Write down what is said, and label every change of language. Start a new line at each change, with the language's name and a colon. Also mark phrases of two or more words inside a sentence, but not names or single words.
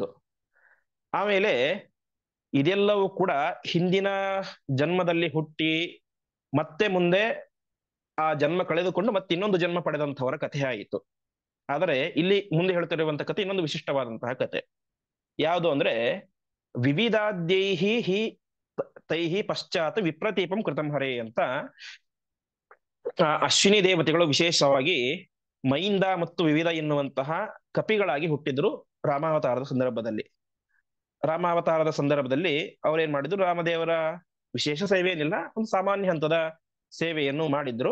Kannada: ಆಮೇಲೆ ಇದೆಲ್ಲವೂ ಕೂಡ ಹಿಂದಿನ ಜನ್ಮದಲ್ಲಿ ಹುಟ್ಟಿ ಮತ್ತೆ ಮುಂದೆ ಆ ಜನ್ಮ ಕಳೆದುಕೊಂಡು ಮತ್ತೆ ಇನ್ನೊಂದು ಜನ್ಮ ಪಡೆದಂಥವರ ಕಥೆ ಆಯಿತು. ಆದರೆ ಇಲ್ಲಿ ಮುಂದೆ ಹೇಳ್ತಿರುವಂತಹ ಕಥೆ ಇನ್ನೊಂದು ವಿಶಿಷ್ಟವಾದಂತಹ ಕಥೆ. ಯಾವುದು ಅಂದ್ರೆ,
Sanskrit: ವಿವಿಧಾದ್ಯೈಹಿ ಹಿ ತೈಹಿ ಪಶ್ಚಾತ್ ವಿಪ್ರತೀಪಂ ಕೃತಂ ಹರೇ ಅಂತ.
Kannada: ಅಶ್ವಿನಿ ದೇವತೆಗಳು ವಿಶೇಷವಾಗಿ ಮೈಂದ ಮತ್ತು ವಿವಿಧ ಎನ್ನುವಂತಹ ಕಪಿಗಳಾಗಿ ಹುಟ್ಟಿದ್ರು ರಾಮಾವತಾರದ ಸಂದರ್ಭದಲ್ಲಿ. ರಾಮಾವತಾರದ ಸಂದರ್ಭದಲ್ಲಿ ಅವರೇನ್ ಮಾಡಿದ್ರು, ರಾಮದೇವರ ವಿಶೇಷ ಸೇವೆ ಏನಿಲ್ಲ, ಒಂದು ಸಾಮಾನ್ಯ ಹಂತದ ಸೇವೆಯನ್ನು ಮಾಡಿದ್ರು.